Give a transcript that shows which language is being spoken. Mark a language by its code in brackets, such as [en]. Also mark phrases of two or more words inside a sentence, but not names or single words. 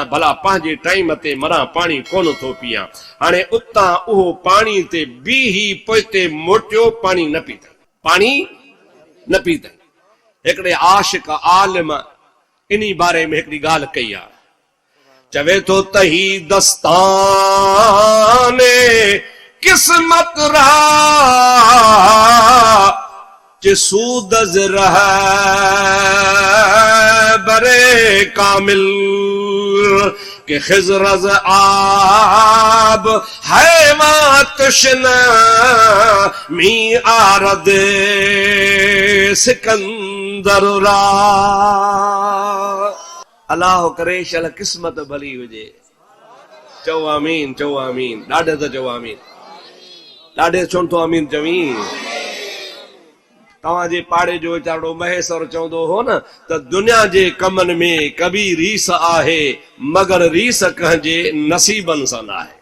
[sd] भला पंहिंजे टाइम ते मरां, पाणी कोन थो पीआं। हाणे उतां उहो पाणी ते बीही पोइते मोटियो, पाणी न पीतई, पाणी न पीतई। हिकिड़े आशिक आलिम इन्ही बारे में हिकिड़ी ॻाल्हि कई आहे। चवे थो त [fa] تهی دستان قسمت را چه سود از رهبر کامل که خضر از آب حیوان تشنه می آرد سکندر را. [sd] अल्लाह करे शल किस्मत भली हुजे। चओ आमीन, चओ आमीन, ॾाढे त चओ आमीन, ॾाढे छो तो आमीन चवी। तव्हांजे पाड़े जो वीचारो महेश्वर चवंदो हो न त दुनिया जे कमनि में कभी रीस आहे मगर रीस कंहिंजे नसीबनि सां न आहे।